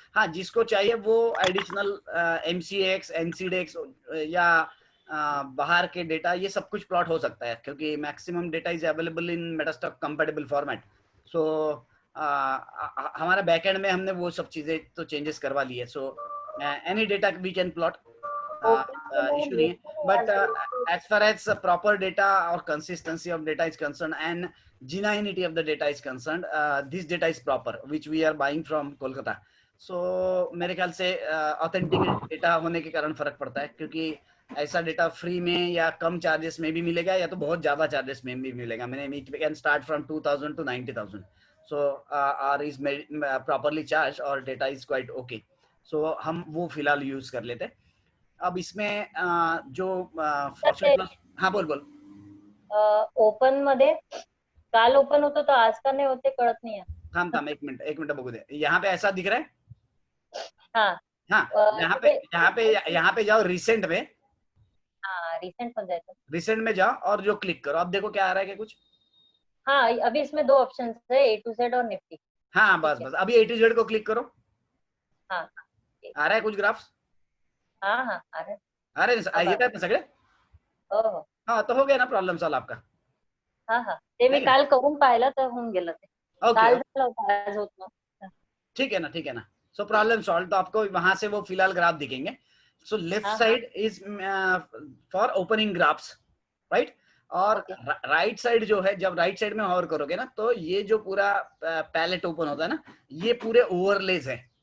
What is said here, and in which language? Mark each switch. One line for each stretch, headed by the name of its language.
Hindi: हाँ, जिसको चाहिए वो एडिशनल MCX, NCDEX या बाहर के डेटा, ये सब कुछ प्लॉट हो सकता है, क्योंकि
English: Maximum data is available in MetaStock compatible format.
Hindi: सो हमारा बैकएंड में हमने वो सब चीजें तो चेंजेस करवा ली है।
English: so any data we can plot, issue
Hindi: नहीं है।
English: But as far as proper data or consistency of data is concerned and genuinity of the data is concerned, this data is proper which we are buying from Kolkata.
Hindi: So मेरे ख्याल से authentic data होने के कारण फर्क पड़ता है, क्योंकि ऐसा डेटा फ्री में या कम चार्जेस में भी मिलेगा या तो बहुत ज्यादा चार्जेस में भी मिलेगा।
English: मैंने it can start from 2000 to 90,000. So R is properly charged और data is quite okay.
Hindi: So हम वो फिलहाल यूज कर लेते हैं। अब इसमें जो फॉर्च्यून प्लस, हाँ बोल बोल।
Marathi: ओपन मध्ये काल ओपन होतो तो आज का नाही होते, कळत नाही आहे। थांब एक मिनट बघू दे।
Hindi: यहाँ पे ऐसा दिख रहा है? हाँ हाँ, यहाँ पे जाओ रिसेंट में। हाँ, रिसेंट में जाए तो रिसेंट में जाओ और जो क्लिक करो, अब देखो क्या आ रहा है क्या कुछ? हाँ, अभी इसमें 2 ऑप्शंस है, A to Z और निफ्टी। हाँ बस अभी A to Z को क्लिक करो। हाँ आ रहा है कुछ ग्राफ्स? हाँ अरे
Marathi: येत आहेत ना सगळे? हो।
Hindi: हाँ, तो हो गया ना प्रॉब्लेम सॉल्व आपका।
Marathi: हाँ ते मी काल करून पाहिलं तर होऊन गेलं ते। काल झालं होतं, आज होत नव्हतं।
Hindi: ठीक है ना। So problem solve. तो आपको वहां से वो फिलहाल ग्राफ दिखेंगे।
English: So left side is for opening graphs, right?
Hindi: और राइट साइड जो है, जब राइट साइड में होवर करोगे ना, तो ये जो पूरा पैलेट ओपन होता है ना, ये पूरे ओवरलेज है।